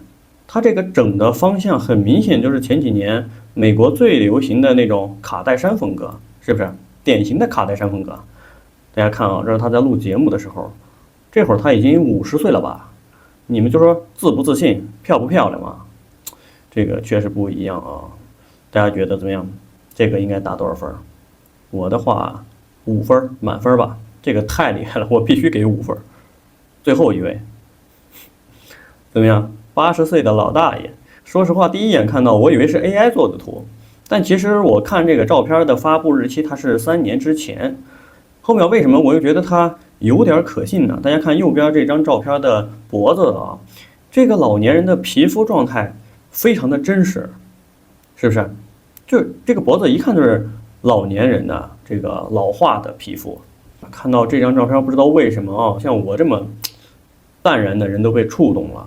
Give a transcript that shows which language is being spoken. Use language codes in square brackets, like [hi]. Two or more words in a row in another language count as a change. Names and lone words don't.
[zh] 他這個整的方向很明顯就是前幾年美國最流行的那種卡戴珊風格，是不是？典型的卡戴珊風格。大家看啊，這是他在錄節目的时候，這會兒他已經50歲了吧？你們就說自不自信，漂不漂亮嘛？這個確實不一樣啊！大家覺得怎麼樣？這個應該打多少分？我的話5分，滿分吧。這個太厲害了，我必須給5分。最後一位，怎麼樣？80歲的老大爺。說實話，第一眼看到我以為是 AI 做的圖，但其實我看這個照片的發布日期，它是3年之前。後面為什麼我又覺得它有點可信呢？大家看右邊這張照片的脖子啊，這個老年人的皮膚狀態非常的真實，是不是？就這個脖子一看就是老年人的這個老化的皮膚。看到這張照片，不知道為什麼啊，像我這麼淡然的人都被觸動了。